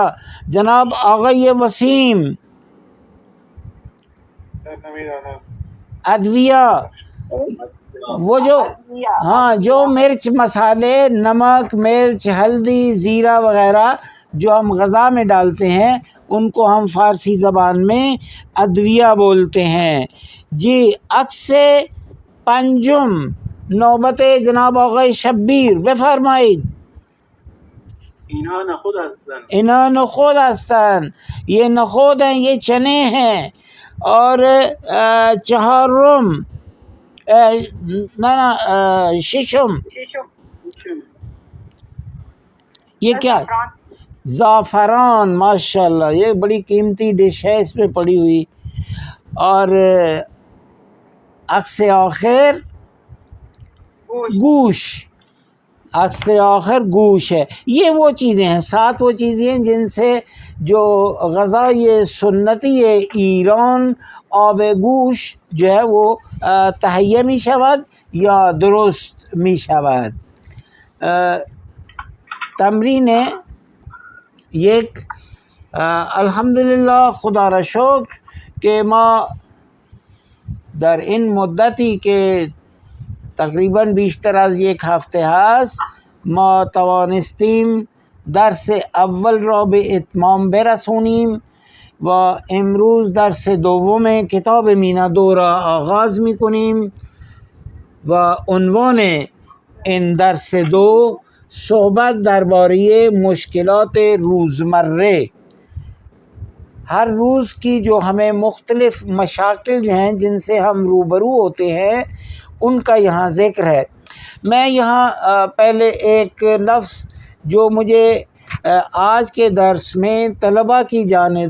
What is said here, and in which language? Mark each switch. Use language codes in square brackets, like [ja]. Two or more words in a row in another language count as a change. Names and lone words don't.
[ur] جناب آغای وسیم ادویہ، وہ جو ہاں جو مرچ مسالے، نمک مرچ ہلدی زیرہ وغیرہ جو ہم غذا میں ڈالتے ہیں ان کو ہم فارسی زبان میں ادویہ بولتے ہیں۔ [fa] جی عکس پنجم، نوبت جناب آقای شبیر، بفرمایید۔ اینها نخود هستند. اینا نخود هستند، [ur] یہ نخود ہیں، یہ چنے ہیں۔ اور چہارم ششم یہ کیا؟ زعفران، ماشاءاللہ یہ بڑی قیمتی ڈش ہے، اس میں پڑی ہوئی۔ اور عکس آخر گوش، عکس آخر گوش ہے۔ یہ وہ چیزیں ہیں، 7 وہ چیزیں ہیں جن سے جو غذا یہ سنتی ایران آب گوش جو ہے وہ [fa] تہیہ می شود یا درست می شود۔ تمرین 1، الحمدللہ خدا را شکر که ما در این مدتی که تقریباً بیشتر از 1 هفته هست ما توانستیم درس اول را به اتمام برسونیم و امروز درس دوم کتاب مینا 2 را آغاز میکنیم و عنوان این درس 2 صحبت درباره مشکلات روزمره، [ur] ہر روز کی جو ہمیں مختلف مشاکل جو ہیں جن سے ہم روبرو ہوتے ہیں ان کا یہاں ذکر ہے۔ میں یہاں پہلے ایک لفظ جو مجھے آج کے درس میں طلباء کی جانب